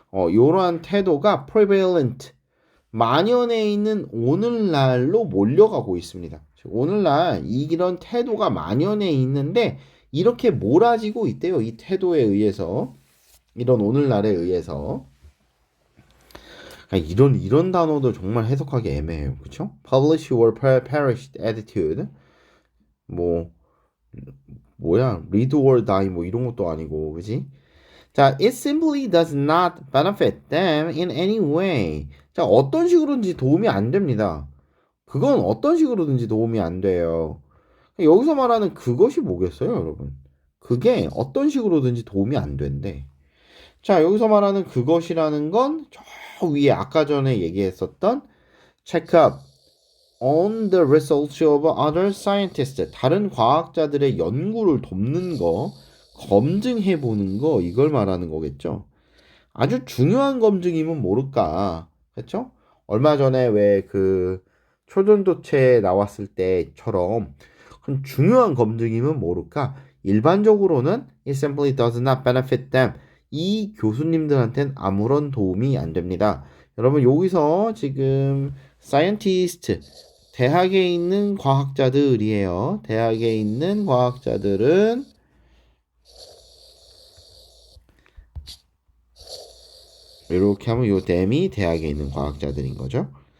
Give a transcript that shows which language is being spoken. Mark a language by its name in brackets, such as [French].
[Korean] 이러한 태도가 prevalent 만연해 있는 오늘날로 몰려가고 있습니다. 오늘날 이런 태도가 만연해 있는데 이렇게 몰아지고 있대요. 이 태도에 의해서 이런 오늘날에 의해서 이런 단어도 정말 해석하기 애매해요. 그렇죠? [English] Publish or perish attitude [Korean] 뭐야 [English] read or die [Korean] 뭐 이런 것도 아니고 그지? [English] 자, it simply does not benefit them in any way. [Korean] 자, 어떤 식으로든지 도움이 안 됩니다. 그건 어떤 식으로든지 도움이 안 돼요. 여기서 말하는 그것이 뭐겠어요, 여러분? 그게 어떤 식으로든지 도움이 안 된대. 자, 여기서 말하는 그것이라는 건 저 위에 아까 전에 얘기했었던 [English] check up on the results of other scientists. [Korean] 다른 과학자들의 연구를 돕는 거, 검증해 보는 거, 이걸 말하는 거겠죠. 아주 중요한 검증이면 모를까. 그렇죠? 얼마 전에 왜 그 초전도체 나왔을 때처럼 중요한 검증이면 모를까. 일반적으로는 [English] it simply does not benefit them. [Korean] 이 교수님들한테는 아무런 도움이 안 됩니다. 여러분 여기서 지금 scientist 대학에 있는 과학자들이에요. 대학에 있는 과학자들은 이렇게 하면 요 댐이 대학에 있는 과학자들인 거죠.